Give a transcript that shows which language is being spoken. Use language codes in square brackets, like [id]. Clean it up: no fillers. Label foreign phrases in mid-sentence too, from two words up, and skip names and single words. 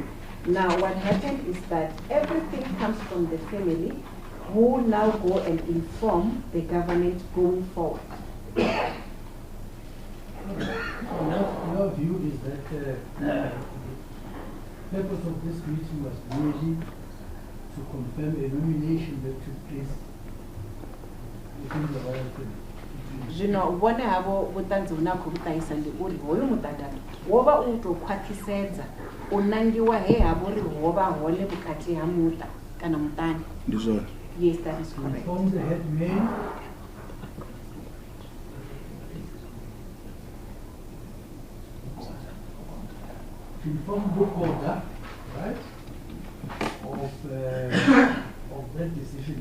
[en] Now what happened is that everything comes from the family, who now go and inform the government going forward. Your view is that the purpose of this meeting was merely to confirm a nomination that took place within the royal family. [ve] Zvino vhone havo vhuṱanzi hune a khou vhuṱahisa ndi uri hoyu muṱangano wo vha u tou khwaṱhisedza u nangiwa he ha vha uri ho vha hone vhukati ha muṱa kana muṱani. Ndi zwone. [en] Yes, that is correct. Inform the head man, to inform book order, right, of that decision.